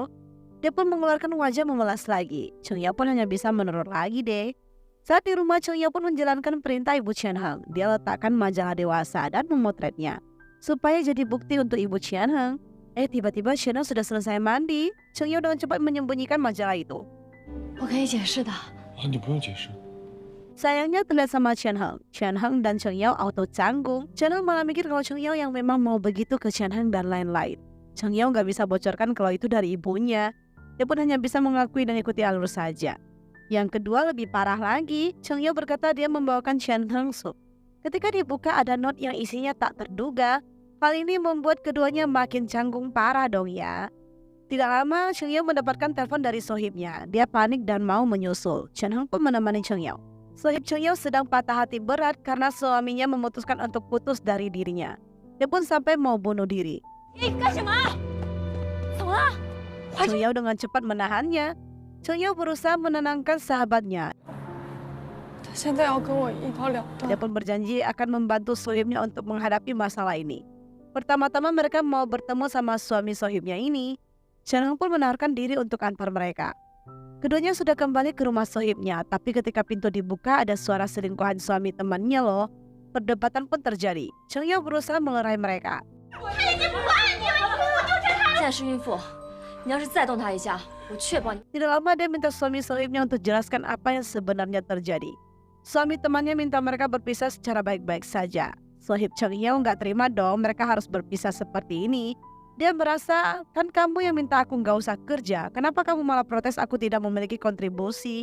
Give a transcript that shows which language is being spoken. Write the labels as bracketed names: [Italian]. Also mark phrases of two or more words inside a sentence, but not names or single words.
[Indonesian] Dia pun mengeluarkan wajah memelas lagi. Cheng Yao pun hanya bisa menurut lagi deh. Saat di rumah, Cheng Yao pun menjalankan perintah ibu Chen Heng. Dia letakkan majalah dewasa dan memotretnya supaya jadi bukti untuk ibu Chen Heng. Tiba-tiba Chen Heng sudah selesai mandi. Cheng Yao dengan cepat menyembunyikan majalah itu. [Chinese] 我可以解释的。你不用解释。 [Indonesian] Sayangnya terlihat sama Chen Heng. Chen Heng dan Cheng Yao auto canggung. Chen Heng malah mikir kalau Cheng Yao yang memang mau begitu ke Chen Heng dan lain-lain. Cheng Yao gak bisa bocorkan kalau itu dari ibunya. Dia pun hanya bisa mengakui dan ikuti alur saja. Yang kedua lebih parah lagi. Cheng Yao berkata dia membawakan Chen Heng sup. Ketika dibuka ada not yang isinya tak terduga. Hal ini membuat keduanya makin canggung parah dong ya. Tidak lama Cheng Yao mendapatkan telepon dari sohibnya. Dia panik dan mau menyusul. Chen Heng pun menemani Cheng Yao. Sohib Cheng Yao sedang patah hati berat karena suaminya memutuskan untuk putus dari dirinya. Dia pun sampai mau bunuh diri. Cheng Yao dengan cepat menahannya. Cheng Yao berusaha menenangkan sahabatnya. [Chinese] 他现在要跟我一刀两断。 [Indonesian] Dia pun berjanji akan membantu sohibnya untuk menghadapi masalah ini. Pertama-tama mereka mau bertemu sama suami sohibnya ini. Chen Heng pun menawarkan diri untuk antar mereka. Keduanya sudah kembali ke rumah sohibnya, tapi ketika pintu dibuka ada suara selingkuhan suami temannya loh. Perdebatan pun terjadi. Cheng Yao berusaha melerai mereka. [Chinese] 现在是孕妇，你要是再动她一下，我确保你。 [Indonesian] Tidak lama dia minta suami sohibnya untuk jelaskan apa yang sebenarnya terjadi. Suami temannya minta mereka berpisah secara baik-baik saja. Sohib Cheng Yao nggak terima dong mereka harus berpisah seperti ini. Dia merasa, kan kamu yang minta aku nggak usah kerja, kenapa kamu malah protes aku tidak memiliki kontribusi?